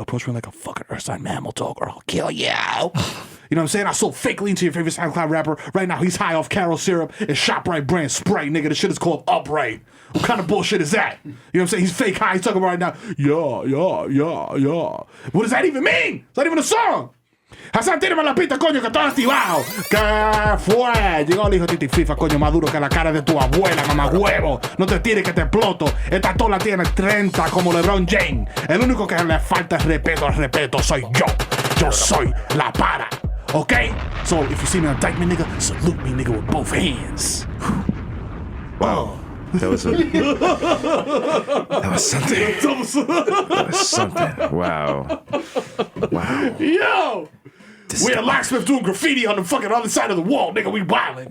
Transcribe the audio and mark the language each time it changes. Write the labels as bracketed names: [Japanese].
[English] Approach me like a fucking earth sign mammal dog or I'll kill you. You know what I'm saying? I sold fake lean to your favorite SoundCloud rapper. Right now, he's high off Carol syrup and ShopRite brand Sprite, nigga. The shit is called Upright. What kind of bullshit is that? You know what I'm saying? He's fake high. He's talking about right now. Yeah. What does that even mean? It's not even a song. [Spanish] Hasan, tírame la pista, coño, que estoy activado. ¿Qué fue? Llegó el hijo de Titi FIFA, coño, más duro que la cara de tu abuela, mamá huevo. No te tires que te exploto. Esta tola tiene 30 como LeBron James. El único que le falta es respeto soy yo. Yo soy la para. Okay? [English] So, if you see me on Dykeman, nigga, salute me, nigga, with both hands. Wow. That was something. That was something. Wow. Yo! We a locksmith doing graffiti on the fucking other side of the wall, nigga. We wildin'.